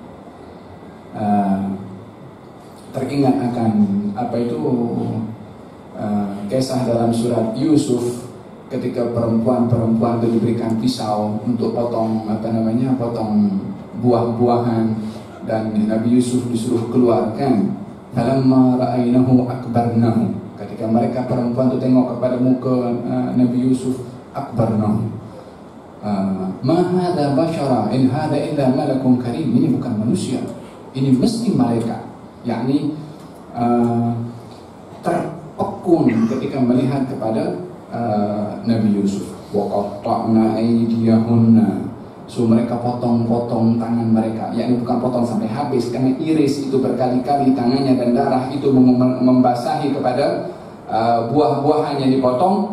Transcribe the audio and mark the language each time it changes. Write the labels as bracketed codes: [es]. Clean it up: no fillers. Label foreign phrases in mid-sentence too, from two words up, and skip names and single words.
[ms] Teringat akan apa itu kisah dalam surat Yusuf ketika perempuan-perempuan itu diberikan pisau untuk potong potong buah-buahan, dan Nabi Yusuf disuruh keluarkan. [ar] فلما رأينه أكبرنه, [ms] ketika mereka perempuan itu tengok kepada muka Nabi Yusuf, akbarnahu. [ar] ما هذا بشرا إن هذا إلا ملك كريم. [ms] Ini bukan manusia, ini mesti malaikat. Yakni terpekun ketika melihat kepada Nabi Yusuf. [ar] وقطعن أيديهن. [ms] So mereka potong-potong tangan mereka, yakni bukan potong sampai habis, karena iris itu berkali-kali tangannya dan darah itu membasahi kepada buah-buahan yang dipotong.